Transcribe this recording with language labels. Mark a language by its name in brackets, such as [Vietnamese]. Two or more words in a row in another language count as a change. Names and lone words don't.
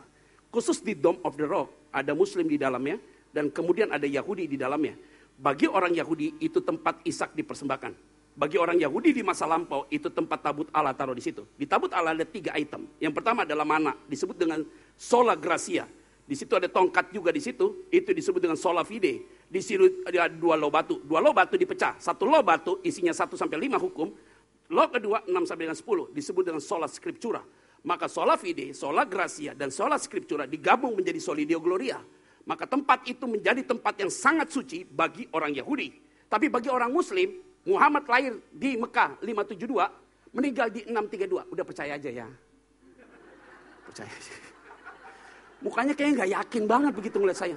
[Indonesian] Khusus di Dome of the Rock, ada Muslim di dalamnya, dan kemudian ada Yahudi di dalamnya. Bagi orang Yahudi, itu tempat Ishak dipersembahkan. Bagi orang Yahudi di masa lampau, itu tempat tabut Allah taruh di situ. Di tabut Allah ada 3 item. Yang pertama adalah mana, disebut dengan [Latin] sola gracia. [Indonesian] Di situ ada tongkat juga di situ, itu disebut dengan [Latin] sola fide. [Indonesian] Di situ ada 2 loh batu. 2 loh batu dipecah. 1 loh batu isinya 1-5 hukum. Loh kedua 6-10 disebut dengan [Latin] sola scriptura. [Indonesian] Maka [Latin] sola fide, sola gracia, [Indonesian] dan [Latin] sola scriptura [Indonesian] digabung menjadi [Latin] solideo gloria. [Indonesian] Maka tempat itu menjadi tempat yang sangat suci bagi orang Yahudi. Tapi bagi orang Muslim, Muhammad lahir di Mekah 572, meninggal di 632. Udah percaya aja ya. Percaya aja. Mukanya kayaknya gak yakin banget begitu ngeliat saya.